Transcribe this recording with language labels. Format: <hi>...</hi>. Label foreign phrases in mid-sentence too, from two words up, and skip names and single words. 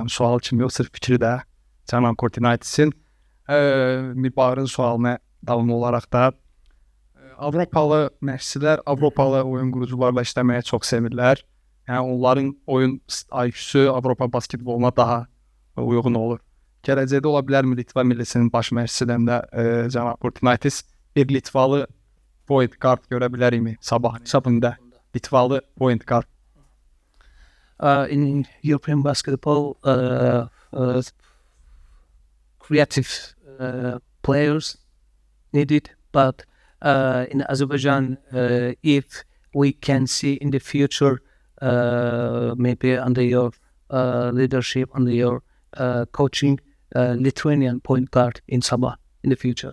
<az>Sual kimi yox, sırf fikri də Canan Kortinaitis'in Mirbaır'ın sualına davam olaraq da Avropalı məşqçilər Avropalı oyun qurucularla işləməyə çox sevirlər. Yəni onların oyun IQ-su Avropa basketboluna daha uyğun olur. Gələcəkdə ola bilərmi Litva millisinin baş məşqçisindən də Canan Kortinaitis bir Litvalı</az> <en>point guard</en> <az>görə bilərikmi sabahın hesabında?</az> <en>Litvalı point guard. In European basketball, creative players needed, but in Azerbaijan, if we can see in the future, maybe under your leadership, under your coaching, Lithuanian point guard in Sabah in the future.</en>